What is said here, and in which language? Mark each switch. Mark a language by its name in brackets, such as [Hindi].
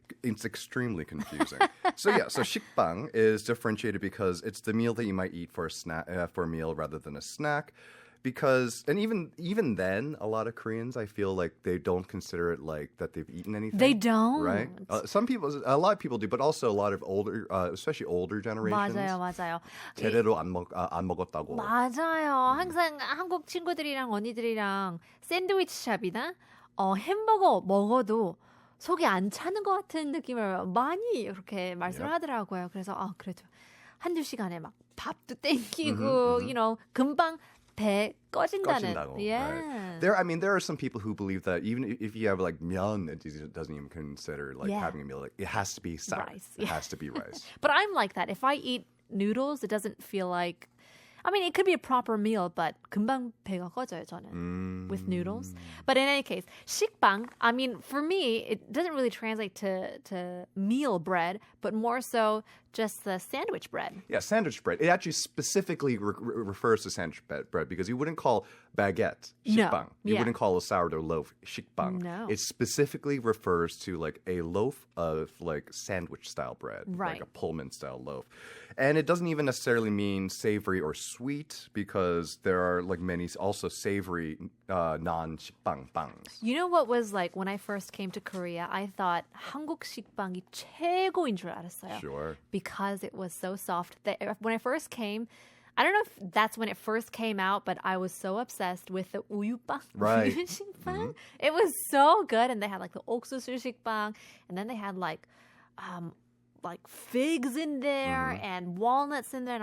[English] It's extremely confusing. So 식빵 is differentiated because it's the meal that you might eat for a snack, for a meal rather than a snack. Because and even then, a lot of Koreans, I feel like they don't consider it like that they've eaten anything. They don't. Right? A lot of people do, but also a lot of older, especially older generations. [Korean] 맞아요. 제대로 안 먹었다고. 맞아요. 항상 한국 친구들이랑 언니들이랑 샌드위치 샵이나 햄버거 먹어도 속이 안 차는 것 같은 느낌을 많이 이렇게 말씀을 하더라고요. 그래서 그래도 한두 시간에 막 밥도 땡기고, 금방 배 꺼진다는. [English] Yeah. Right. There are some people who believe that even if you have like 면, it doesn't even consider like having a meal. Like, it has to be rice. It has to be rice. But I'm like that. If I eat noodles, it doesn't feel like. It could be a proper meal, but [Korean] 금방 배가 꺼져요, 저는, [English] with noodles. But in any case, 식빵, for me, it doesn't really translate to meal bread, but more so just the sandwich bread. Yeah, sandwich bread. It actually specifically refers to sandwich bread because you wouldn't call baguette 식빵. No. You wouldn't call a sourdough loaf 식빵. No. It specifically refers to like a loaf of like sandwich style bread, Right. like a Pullman style loaf. And it doesn't even necessarily mean savory or sweet because there are like many also savory non-식빵 빵s. You know what was like when I first came to Korea? I thought [Korean] 한국 식빵이 최고인 줄 알았어요. [English] Sure. Because it was so soft. When I first came, I don't know if that's when it first came out, but I was so obsessed with the 우유빵. Right. 식빵. It was so good. And they had like the 옥수수 식빵. And then they had like figs in there and walnuts in there.